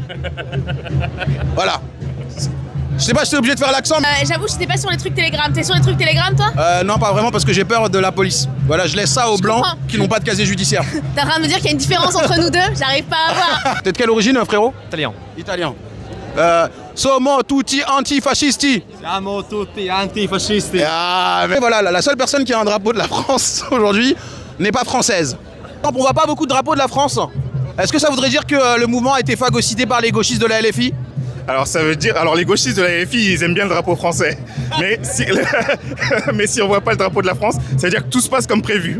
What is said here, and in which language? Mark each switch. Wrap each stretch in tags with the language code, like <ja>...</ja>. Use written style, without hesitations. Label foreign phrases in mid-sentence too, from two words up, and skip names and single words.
<fr>Voilà. Je sais pas si t'es obligé de faire l'accent. J'avoue, je n'étais pas sur les trucs Telegram. T'es sur les trucs Telegram, toi? Non, pas vraiment, parce que j'ai peur de la police. Voilà, je laisse ça aux blancs qui n'ont pas de casier judiciaire. T'es en train de me dire qu'il y a une différence entre nous deux? J'arrive pas à voir. T'es de quelle origine, frérot? Italien. Italien.</fr> <it>Sommo tutti antifascisti. Siamo tutti antifascisti.</it> <fr>Ah, mais voilà, la seule personne qui a un drapeau de la France aujourd'hui n'est pas française. On voit pas beaucoup de drapeaux de la France. Est-ce que ça voudrait dire que le mouvement a été phagocyté par les gauchistes de la LFI? Alors ça veut dire, les gauchistes de la LFI, ils aiment bien le drapeau français. Mais si on voit pas le drapeau de la France, ça veut dire que tout se passe comme prévu.</fr>